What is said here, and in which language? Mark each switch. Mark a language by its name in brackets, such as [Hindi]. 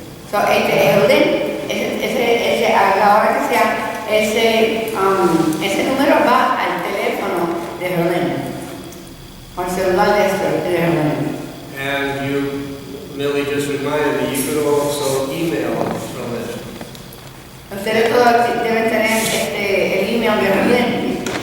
[Spanish] So, a la hora que sea, ese número va al teléfono de Helen, o al celular de Helen. [English] And you, Millie just reminded me, you could also email from it. [Spanish] Ustedes todos deben tener el email de Helen.